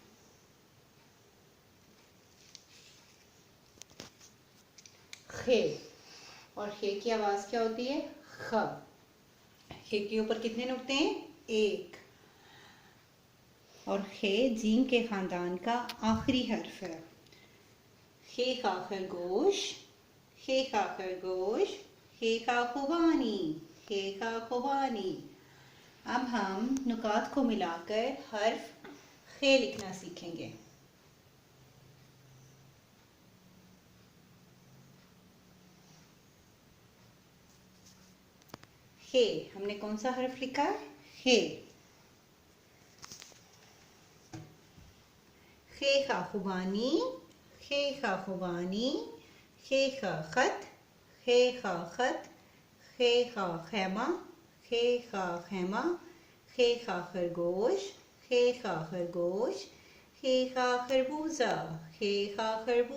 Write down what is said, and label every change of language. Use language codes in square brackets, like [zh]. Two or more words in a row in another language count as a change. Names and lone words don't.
[ur] खे। اور خے کی آواز کیا ہوتی ہے? ख। خے کے اوپر کتنے نقطے ہیں? एक। اور خے جیم کے خاندان کا آخری حرف ہے. خے خا خرگوش، خے خا خرگوش، خے خا خوبانی، خے خا خوبانی. اب ہم نکات کو ملا کر حرف خے لکھنا سیکھیں گے. خے، ہم نے کون سا حرف لکھا ہے? खे। خے خا خوبانی، خے خا خوبانی، خے خا خط، خے خا خط، خے خا خیمہ، خے خا خیمہ، خے خا خرگوش، خے خا خرگوش، خے خا خربوزہ، خے خا خربوزہ.